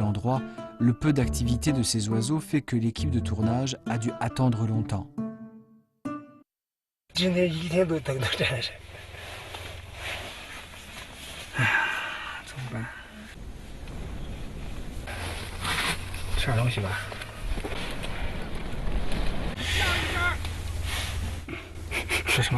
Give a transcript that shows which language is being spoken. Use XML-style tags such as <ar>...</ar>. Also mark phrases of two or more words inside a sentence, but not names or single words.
<fr>l'endroit, le peu d'activité de ces oiseaux fait que l'équipe de tournage a dû attendre longtemps.</fr> <zh>今天一天都等到这儿。哎呀，怎么办？吃点东西吧。吃什么？</zh>